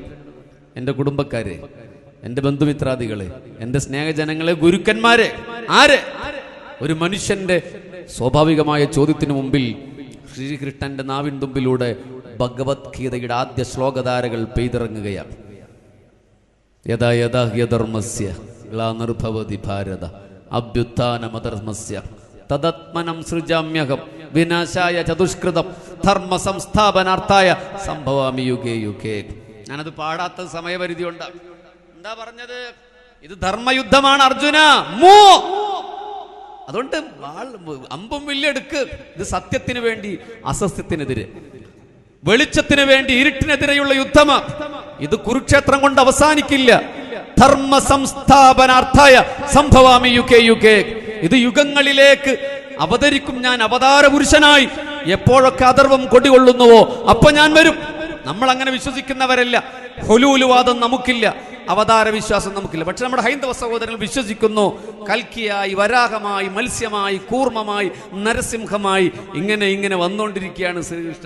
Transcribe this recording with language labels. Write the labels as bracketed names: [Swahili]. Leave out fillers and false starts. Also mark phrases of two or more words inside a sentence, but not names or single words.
[Malayalam] എൻ്റെ കുടുംബക്കാരെ, എൻ്റെ ബന്ധുമിത്രാദികളെ, എൻ്റെ സ്നേഹജനങ്ങളെ, ഗുരുക്കന്മാരെ, ആരെ? ഒരു മനുഷ്യന്റെ സ്വാഭാവികമായ ചോദ്യത്തിന് മുമ്പിൽ ശ്രീകൃഷ്ണന്റെ നാവിൻ തുമ്പിലൂടെ ഭഗവത്ഗീതയുടെ ആദ്യ ശ്ലോകധാരകൾ പെയ്തിറങ്ങുകയാണ്. [Sanskrit] യഥാ യഥാ ഹ്യധർമ്മസ്യ ഗ്ലാനിർഭവതി ഭാരത അഭ്യുത്ഥാനമധർമ്മസ്യ തദാത്മനം സൃജാമ്യഹം വിനാശായ ചതുഷ്കൃതം ധർമ്മ സംസ്ഥാപനാർത്ഥായ സംഭവാമി യുഗേ യുഗേ. [Malayalam] ഞാനത് പാടാത്ത സമയപരിധി ഉണ്ട്. എന്താ പറഞ്ഞത്? ഇത് ധർമ്മയുദ്ധമാണ് അർജുന. അതുകൊണ്ട് അമ്പും വില്ലെടുക്ക്. ഇത് സത്യത്തിന് വേണ്ടി അസത്യത്തിനെതിരെ, വെളിച്ചത്തിന് വേണ്ടി ഇരുട്ടിനെതിരെയുള്ള യുദ്ധമാണ്. ഇത് കുരുക്ഷേത്രം കൊണ്ട് അവസാനിക്കില്ല. [Sanskrit] ധർമ്മ സംസ്ഥാപനാർത്ഥായ സംഭവാമി യുഗേ യുഗേ. [Malayalam] ഇത് യുഗങ്ങളിലേക്ക് അവതരിക്കും ഞാൻ അവതാര പുരുഷനായി. എപ്പോഴൊക്കെ അഥർവം കൊടികൊള്ളുന്നുവോ അപ്പൊ ഞാൻ വരും. നമ്മൾ അങ്ങനെ വിശ്വസിക്കുന്നവരല്ല. ഹുലൂലുവാദം നമുക്കില്ല, അവതാര വിശ്വാസം നമുക്കില്ല. പക്ഷെ നമ്മുടെ ഹൈന്ദവ സഹോദരങ്ങൾ വിശ്വസിക്കുന്നു. കൽക്കിയായി, വരാഹമായി, മത്സ്യമായി, കൂർമ്മമായി, നരസിംഹമായി ഇങ്ങനെ ഇങ്ങനെ വന്നുകൊണ്ടിരിക്കുകയാണ് ശ്രീകൃഷ്ണൻ.